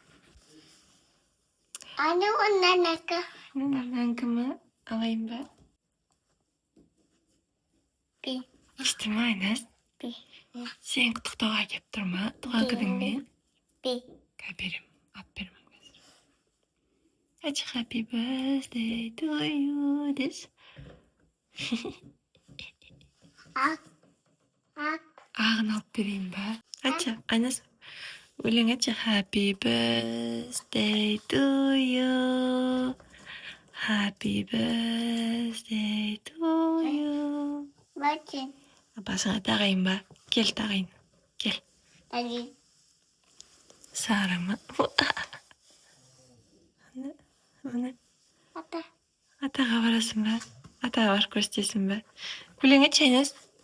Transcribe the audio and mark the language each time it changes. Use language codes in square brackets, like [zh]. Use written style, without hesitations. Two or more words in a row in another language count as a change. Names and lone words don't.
[kk] Онан кімі алайын ба? Күшті ма Айнас? Сен құттықтауға кеп тұр ма туған күніңмен? Берем, ап берем қазір. Айтшы [en] happy birthday to you [kk] деш. Ағын алып берейін ба? Айтшы, Айнас, өлең айтшы. [en] Happy birthday to you. Happy birthday to you. [kk] Басыңа тағайын ба? Кел тағайын. Кел. Сары ма? Атаға барасың ба? Атаға барып көрсетесің ба? Өлең айтшы Айнас.